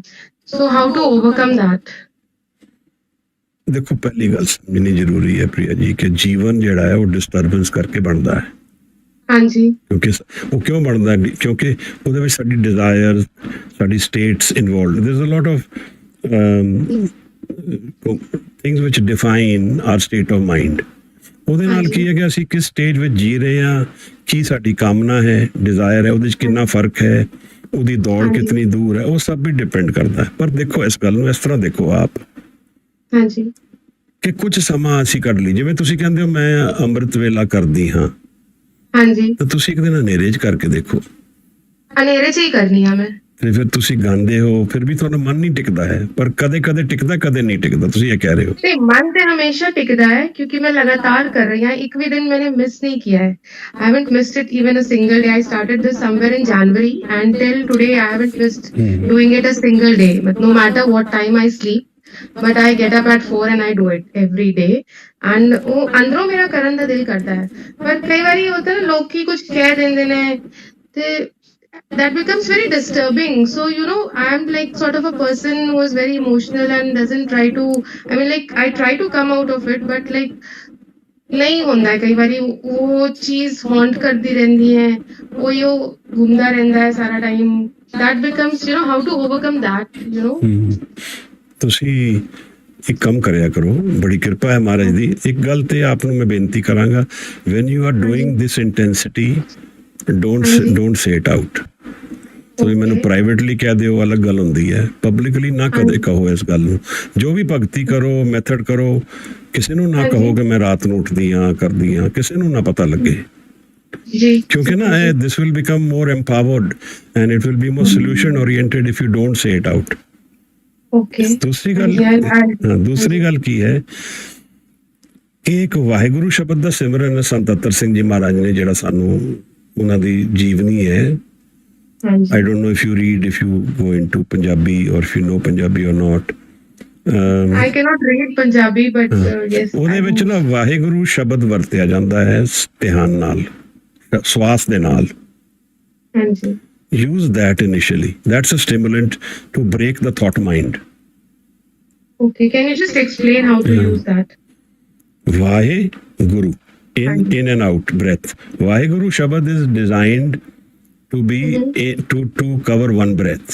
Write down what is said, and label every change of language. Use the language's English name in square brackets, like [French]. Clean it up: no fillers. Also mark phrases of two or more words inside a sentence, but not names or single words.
[English] so how to overcome that? [Punjabi] ਦੇਖੋ, ਪਹਿਲੀ ਗੱਲ ਸਮਝਣੀ ਜ਼ਰੂਰੀ ਹੈ ਪ੍ਰਿਆ ਜੀ ਕਿ ਜੀਵਨ ਜਿਹੜਾ ਹੈ ਉਹ ਡਿਸਟਰਬੈਂਸ ਕਰਕੇ ਬਣਦਾ ਹੈ। ਹਾਂਜੀ। ਕਿਉਂਕਿ ਉਹ ਕਿਉਂ ਬਣਦਾ, ਕਿਉਂਕਿ ਉਹਦੇ ਵਿੱਚ ਸਾਡੀ ਡਿਜ਼ਾਇਰ, ਸਾਡੀ ਸਟੇਟਸ ਇਨਵੋਲਵਡ। [English] there is a lot of things which define our state of mind. [Punjabi] ਉਹਦੇ ਨਾਲ ਕੀ ਹੈ ਕਿ ਅਸੀਂ ਕਿਸ ਸਟੇਜ ਵਿੱਚ ਜੀ ਰਹੇ ਹਾਂ, ਕੀ ਸਾਡੀ ਕਾਮਨਾ ਹੈ, ਡਿਜ਼ਾਇਰ ਹੈ, ਉਹਦੇ 'ਚ ਕਿੰਨਾ ਫਰਕ ਹੈ, ਉਹਦੀ ਦੌੜ ਕਿਤਨੀ ਦੂਰ ਹੈ, ਉਹ ਸਭ ਵੀ ਡਿਪੈਂਡ ਕਰਦਾ ਹੈ। ਪਰ ਦੇਖੋ, ਇਸ ਗੱਲ ਨੂੰ ਇਸ ਤਰ੍ਹਾਂ ਦੇਖੋ ਆਪ, ਹਾਂਜੀ, ਕਿ ਕੁਝ ਸਮਾਂ ਅਸੀਂ ਕੱਢ ਲਈ। ਜਿਵੇਂ ਤੁਸੀਂ ਕਹਿੰਦੇ ਹੋ ਮੈਂ ਅੰਮ੍ਰਿਤ ਵੇਲਾ ਕਰਦੀ ਹਾਂ, ਹਾਂਜੀ, ਤਾਂ ਤੁਸੀਂ ਇੱਕ ਦਿਨ ਹਨੇਰੇ 'ਚ ਕਰਕੇ ਦੇਖੋ। ਹਨੇਰੇ 'ਚ ਹੀ ਕਰਨੀ ਆ ਮੈਂ। ਤੇ ਫਿਰ ਤੁਸੀਂ ਗਾਉਂਦੇ ਹੋ, ਫਿਰ ਵੀ ਤੁਹਾਡਾ ਮਨ ਨਹੀਂ ਟਿਕਦਾ ਹੈ, ਪਰ ਕਦੇ ਕਦੇ ਟਿਕਦਾ, ਕਦੇ ਨਹੀਂ ਟਿਕਦਾ। ਤੁਸੀਂ ਇਹ ਕਹਿ ਰਹੇ ਹੋ। ਤੇ ਮਨ ਤੇ [Hindi] ਹमेशा टिकता है क्योंकि मैं लगातार कर रही हूँ। एक भी दिन मैंने मिस नहीं किया है। [English] I haven't missed it even a single day. I started this somewhere in January and till today I haven't missed doing it a single day. But no matter what time I sleep, but I get up at 4 and I do it every day. [Punjabi] And ਉਹ ਅੰਦਰੋਂ ਮੇਰਾ ਕਰਨ ਦਾ ਦਿਲ ਕਰਦਾ ਹੈ, ਪਰ ਕਈ ਵਾਰੀ ਹੁੰਦਾ ਨਾ ਲੋਕੀ ਕੁਝ ਕਹਿ ਦਿੰਦੇ ਨੇ ਤੇ [English] that becomes very disturbing. So I am like sort of a person who is very emotional and doesn't try to, I mean like I try to come out of it, but like [Punjabi] नहीं ਹੁੰਦਾ ਹੈ, ਕਈ ਵਾਰੀ ਉਹ ਚੀਜ਼ ਹੌਂਟ ਕਰਦੀ ਰਹਿੰਦੀ ਹੈ, ਉਹ ਘੁੰਮਦਾ ਰਹਿੰਦਾ ਹੈ ਸਾਰਾ ਟਾਈਮ. [English] that becomes how to overcome that. [Punjabi] ਤੁਸੀਂ ਇੱਕ ਕੰਮ ਕਰਿਆ ਕਰੋ, ਬੜੀ ਕਿਰਪਾ ਹੈ ਮਹਾਰਾਜ ਦੀ. ਇੱਕ ਗੱਲ ਤੇ ਆਪ ਨੂੰ ਮੈਂ ਬੇਨਤੀ ਕਰਾਂਗਾ, [English] when you are doing this intensity, don't say it out. [Punjabi] ਤੁਸੀਂ ਮੈਨੂੰ ਪ੍ਰਾਈਵੇਟਲੀ ਕਹਿ ਦਿਓ, ਅਲੱਗ ਗੱਲ ਹੁੰਦੀ ਹੈ. ਪਬਲਿਕਲੀ ਨਾ ਕਦੇ ਕਹੋ ਇਸ ਗੱਲ ਨੂੰ. ਜੋ ਵੀ ਭਗਤੀ ਕਰੋ, ਮੈਥਡ ਕਰੋ, ਕਿਸੇ ਨੂੰ ਨਾ ਕਹੋ ਕਿ ਮੈਂ ਰਾਤ ਨੂੰ ਉੱਠਦੀ ਹਾਂ, ਕਰਦੀ ਹਾਂ, ਕਿਸੇ ਨੂੰ ਨਾ ਪਤਾ ਲੱਗੇ. ਕਿਉਂਕਿ ਨਾ [English] this will become more empowered and it will be more solution oriented if you don't say it out. [Punjabi] ਦੂਸਰੀ ਗੱਲ ਕੀ ਹੈ, ਇੱਕ ਵਾਹਿਗੁਰੂ ਸ਼ਬਦ ਦਾ ਸਿਮਰਨ ਸੰਤ ਅਤਰ ਸਿੰਘ ਜੀ ਮਹਾਰਾਜ ਨੇ ਜਿਹੜਾ ਸਾਨੂੰ ਉਹਨਾਂ ਦੀ ਜੀਵਨੀ ਹੈ. [English] I don't know if you read, if you go into Punjabi or if you know Punjabi or not. I cannot read Punjabi, but yes. [Punjabi] ਉਹਦੇ ਵਿੱਚ ਨਾ ਵਾਹਿਗੁਰੂ ਸ਼ਬਦ ਵਰਤਿਆ ਜਾਂਦਾ ਹੈ ਧਿਆਨ ਨਾਲ, ਸਵਾਸ ਦੇ ਨਾਲ. ਹਾਂਜੀ. [English] Use that initially. That's a stimulant to break the thought mind. Okay, can you just explain how to use that? Waheguru, in and out breath. Waheguru Shabad is designed to be to cover one breath.